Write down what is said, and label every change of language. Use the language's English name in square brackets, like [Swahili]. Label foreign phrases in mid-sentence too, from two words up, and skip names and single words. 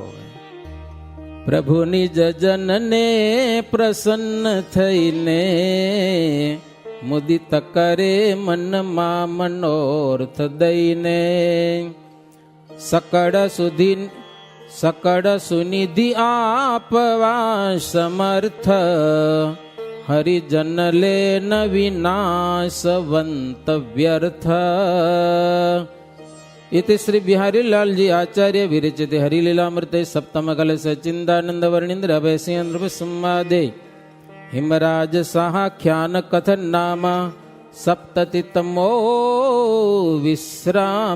[Gujarati] હવે પ્રભુ નિજ જનને પ્રસન્ન થઈને, મુદિત કરે મનમાં મનોર્થ દઈને. સકળ સુનિધિ આપવા સમર્થ, હરિજન લે ન વિનાશવંત વ્યર્થ. [Sanskrit] इति श्री बिहारी लाल जी आचार्य विरचित हरिलीलामृते सप्तम कल सचिंदानंद वर्णिंद्र अभयसिंह संवादे हिमराज साख्यान कथन नाम सप्ततितमो विश्राम.